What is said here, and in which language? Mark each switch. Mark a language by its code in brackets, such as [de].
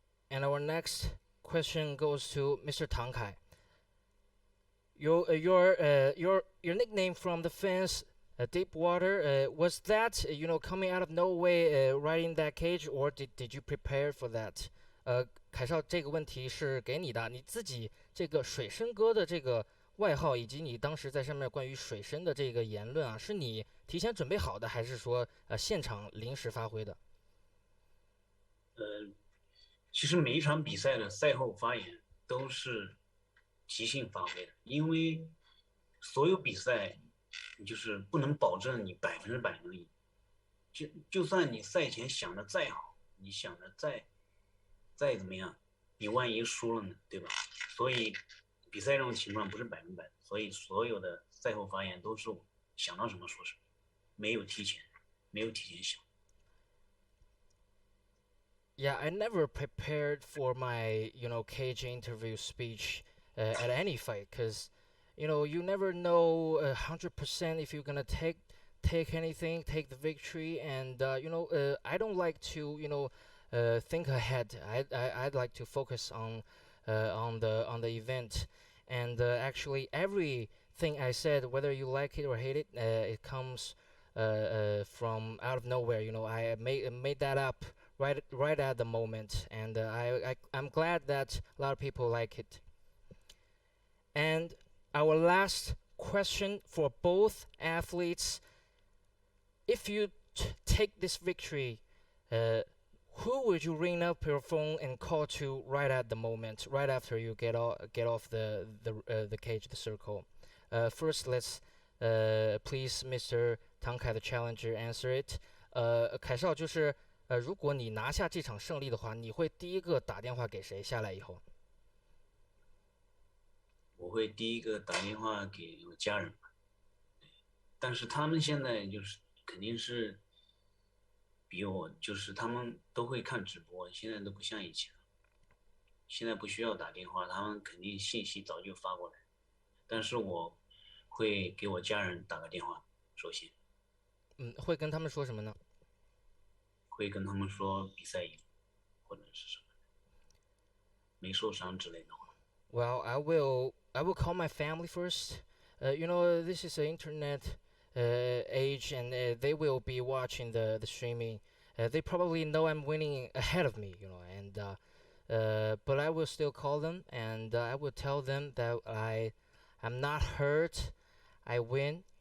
[en] And our next question goes to Mr. Tang Kai. Your nickname from the fans Deep water. Was that coming out of nowhere, right in that cage, or did you prepare for that? [zh] 凯少，这个问题是给你的，你自己这个水深哥的这个外号，以及你当时在上面关于水深的这个言论啊，是你提前准备好的，还是说现场临时发挥的？其实每一场比赛的赛后发言都是即兴发挥的，因为所有比赛你就是不能保证你100%能赢，就算你赛前想的再好，你想的再怎么样，你万一输了呢，对吧？所以比赛这种情况不是100%，所以所有的赛后发言都是我想到什么说什么，没有提前想。 [en] Yeah, I never prepared for my, cage interview speech at any fight, because, you never know 100% if you're gonna take anything, take the victory, and I don't like to, think ahead. I'd like to focus on the event, and actually everything I said, whether you like it or hate it, it comes from out of nowhere. I made that up right at the moment, and I'm glad that a lot of people like it. And our last question for both athletes: if you take this victory, who would you ring up your phone and call to right at the moment, right after you get off the cage, the circle? First, let's please, Mr. Tang Kai, the challenger, answer it. [zh] 凯少，就是如果你拿下这场胜利的话，你会第一个打电话给谁？下来以后，我会第一个打电话给我家人，但是他们现在就是肯定是比我，就是他们都会看直播，现在都不像以前了，现在不需要打电话，他们肯定信息早就发过来，但是我会给我家人打个电话，首先。会跟他们说什么呢？会跟他们说比赛赢，或者是什么没受伤之类的话。 [en] Well, I will call my family first. This is an internet age, and they will be watching the streaming. They probably know I'm winning ahead of me, and but I will still call them, and I will tell them that I'm not hurt. I win.